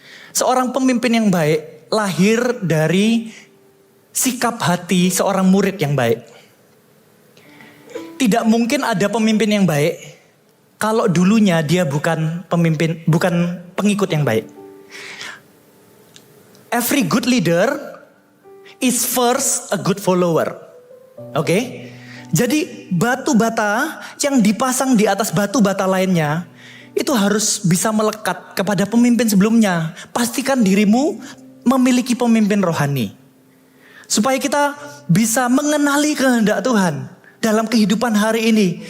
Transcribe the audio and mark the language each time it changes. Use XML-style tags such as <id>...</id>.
<id>Seorang pemimpin yang baik lahir dari sikap hati seorang murid yang baik. Tidak mungkin ada pemimpin yang baik kalau dulunya dia bukan pengikut yang baik.</id> <en>Every good leader is first a good follower.</en> <id>Oke? Jadi batu bata yang dipasang di atas batu bata lainnya itu harus bisa melekat kepada pemimpin sebelumnya. Pastikan dirimu memiliki pemimpin rohani. Supaya kita bisa mengenali kehendak Tuhan dalam kehidupan hari ini.</id>